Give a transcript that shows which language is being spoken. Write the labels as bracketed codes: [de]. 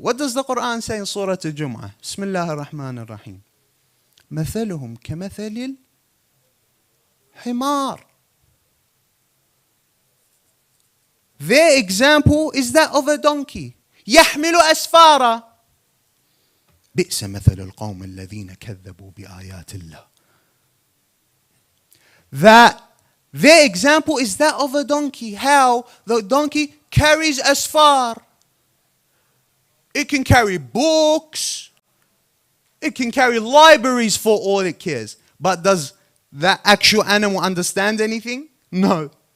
[en] What does the Quran say in Surah Al-Jum'ah? [ar] Bismillah ar-Rahman ar-Rahim. مثلهم كمثل الحمار. [en] Their example is that of a donkey. [ar] يحمل أسفارا. بئس مثل القوم الذين كذبوا بآيات الله. [en] That their example is that of a donkey. How? The donkey carries asfar. It can carry books. It can carry libraries for all it cares. But does that actual animal understand anything? No.